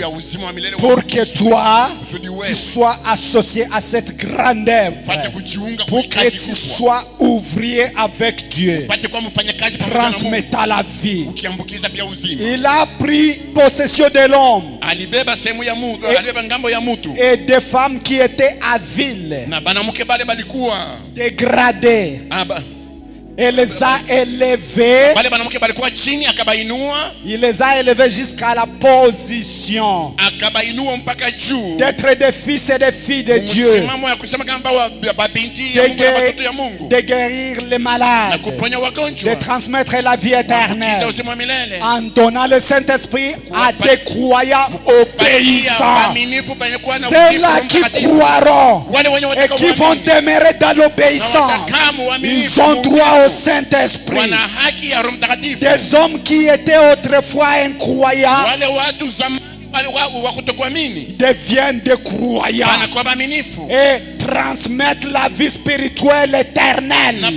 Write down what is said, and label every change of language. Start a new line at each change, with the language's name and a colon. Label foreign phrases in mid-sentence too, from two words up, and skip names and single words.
French: Pour que toi, tu sois associé à cette grande œuvre. Pour que tu sois ouvrier avec Dieu, transmettant la vie. Il a pris possession de l'homme. Et des femmes qui étaient aviles,
Swahili: na banamuke bale balikuwa
French: dégradées, il les a élevés.
Swahili: Bale banamuke balikuwa chini akabainua.
French: Il les a élevés jusqu'à la position
Swahili: akabainua mpaka juu
French: d'être des fils et des filles de Dieu,
Swahili: msimamo ya kusema kama babinti ya Mungu na watoto ya Mungu,
French: de guérir les malades,
Swahili: na kuponya wagonjwa,
French: de transmettre la vie éternelle, en donnant le Saint-Esprit à des croyants obéissants. Ceux-là qui croiront et qui vont demeurer dans l'obéissance, ils ont droit au Saint-Esprit. Des hommes qui étaient autrefois incroyants deviennent des croyants et transmettent la vie spirituelle éternelle.